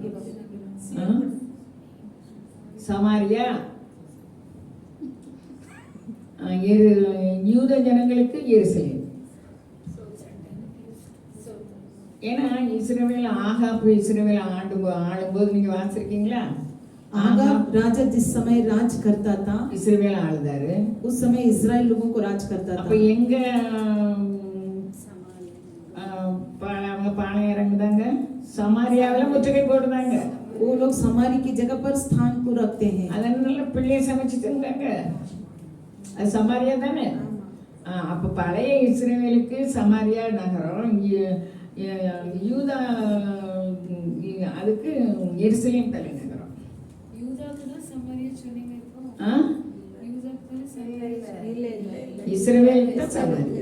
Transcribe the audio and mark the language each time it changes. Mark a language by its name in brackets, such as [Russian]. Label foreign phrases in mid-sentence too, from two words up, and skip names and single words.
[Tamil] சமாரியா. யூத ஜனங்களுக்கு எருசலேம். ஏன்னா இஸ்ரவேல் ஆகாப் இஸ்ரவேல் ஆளும்போது நீங்க வாசிருக்கீங்களா? [Hindi] आगाब राजा जिस समय राज करता था, [Tamil] இஸ்ரவேல் ஆளுதாரு. [Hindi] उस समय इस्राएल लोगों को राज करता था. [Tamil] அப்ப எங்க பாளையம் இறங்குதாங்க? சமாரியாவில முற்றுகை போடுதாங்க. [Hindi] वो लोग समारी की जगह पर स्थान को रखते हैं. [Tamil] அதனால பிள்ளைய சமைச்சிட்டு இருந்தாங்க. அது சமாரியா தானே? அப்ப பழைய இஸ்ரவேலுக்கு சமாரியா நகரம், யூதா அதுக்கு எருசலேம் தலைநகரம். இஸ்ரவேலுக்கு சமாரியா.